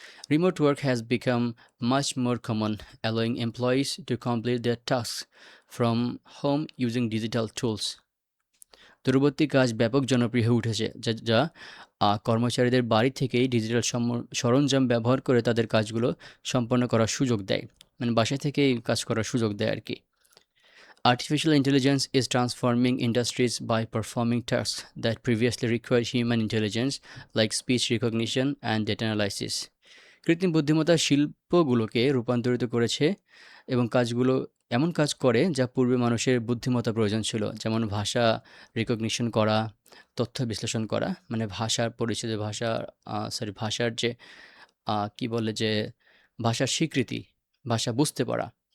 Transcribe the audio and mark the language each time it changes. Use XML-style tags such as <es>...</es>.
<en>Remote work has become much more common, allowing employees to complete their tasks from home using digital tools.</en> <bn>দূরবর্তী কাজ ব্যাপক জনপ্রিয় হয়ে উঠেছে, যা কর্মচারীদের বাড়ি থেকেই ডিজিটাল সরঞ্জাম ব্যবহার করে তাদের কাজগুলো সম্পন্ন করার সুযোগ দেয়, মানে বাসা থেকেই কাজ করার সুযোগ দেয় আর কি। Artificial intelligence is transforming industries by performing tasks that previously required human intelligence, like speech recognition and data analysis. কৃত্রিম বুদ্ধিমত্তা শিল্পগুলোকে রূপান্তরিত করেছে এবং কাজগুলো এমন কাজ করে যা পূর্বে মানুষের বুদ্ধিমত্তা প্রয়োজন ছিল, যেমন ভাষা রিকগনিশন করা, তথ্য বিশ্লেষণ করা, মানে ভাষার পরিচিত ভাষার যে কি বলে যে ভাষার স্বীকৃতি, ভাষা বুঝতে পারা,</bn>